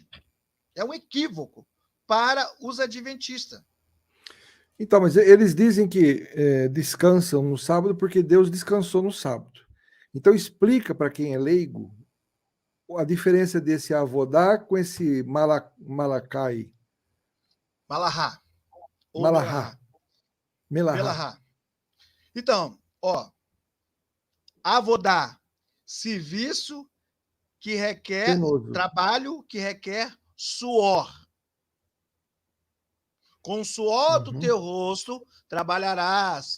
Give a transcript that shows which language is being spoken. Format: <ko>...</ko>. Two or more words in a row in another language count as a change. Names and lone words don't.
<pt>É um equívoco para os adventistas. Então, mas eles dizem que descansam no sábado porque Deus descansou no sábado. Então, explica para quem é leigo a diferença desse avodá com esse malacai. Malahá. Malahá. Melahá. Então, avodá, serviço que requer trabalho, que requer suor. Com o suor do teu rosto trabalharás.</pt>